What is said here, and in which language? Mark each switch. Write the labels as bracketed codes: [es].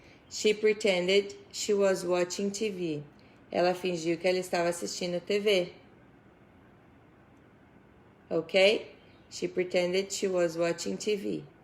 [en] She pretended she was watching TV. [pt] Ela fingiu que ela estava assistindo TV. [en] Ok? She pretended she was watching TV.